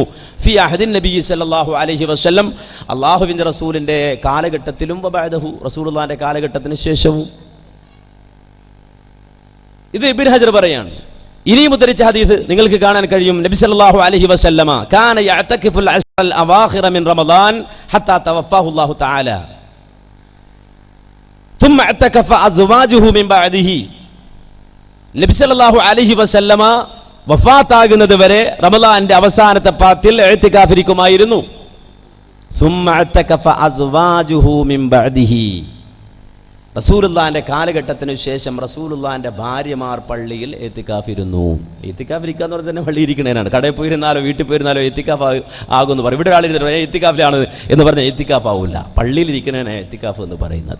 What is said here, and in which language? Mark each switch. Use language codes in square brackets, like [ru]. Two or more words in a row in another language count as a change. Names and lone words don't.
[ar] في عهد النبي صلى الله عليه وسلم [ml] അല്ലാഹുവിൻ്റെ റസൂലിൻ്റെ കാലഘട്ടത്തിലും വബഅദഹു റസൂലുള്ളാഹിൻ്റെ കാലഘട്ടത്തിന് ശേഷവും. ഇത് ഇബ്നു ഹജർ പറയാണ്. ഇനിയും ഉദ്ധരിച്ച ഹദീസ് നിങ്ങൾക്ക് കാണാൻ കഴിയും. [ar] النبي صلى الله عليه وسلم كان يعتكف العشر الأواخر من رمضان حتى توفاه الله تعالى ثم اعتكف ازواجه من بعده. [ml] നബി [ar] صلى الله عليه وسلم [ml] വഫാത്താകുന്നത് വരെ റമളാന്റെ അവസാനത്തെ 10 ഇഅ്തികാഫ് ഇരിക്കുമായിരുന്നു. [ar] ثم اعتكف ازواجه من بعده. [ml] റസൂലുള്ളാഹിന്റെ കാലഘട്ടത്തിന് ശേഷം റസൂലുള്ളാഹിന്റെ ഭാര്യമാർ പള്ളിയിൽ ഇത്തിക്കാഫ് ഇരുന്നു. ഇത്തിക്കാഫ് ഇരിക്കുക എന്ന് പറഞ്ഞാൽ തന്നെ പള്ളി ഇരിക്കണേനാണ്. കടയിൽ പോയിരുന്നാലോ വീട്ടിൽ പോയിരുന്നാലോ ഇത്തിക്കാഫ് ആകുമെന്ന് പറയും. ഇവിടെ ഒരാളിരുന്നു ഇത്തിക്കാഫിലാണ് എന്ന് പറഞ്ഞാൽ ഇത്തിക്കാഫ് ആവില്ല, പള്ളിയിൽ ഇരിക്കണേനെ ഇത്തിക്കാഫ് എന്ന് പറയുന്നത്.